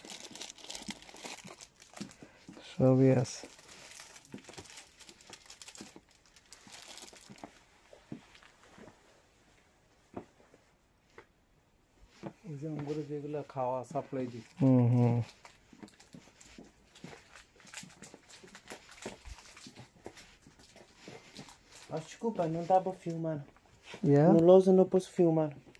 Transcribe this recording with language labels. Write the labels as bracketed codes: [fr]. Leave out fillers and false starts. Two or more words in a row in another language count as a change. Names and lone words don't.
[bn] সবই আছে। এই যে আমরা যেগুলো খাওয়া সাপ্লাই দিই, হুম। [pt] Mas desculpa, não dá para filmar. [en] Yeah. [pt] No Lousa não posso filmar.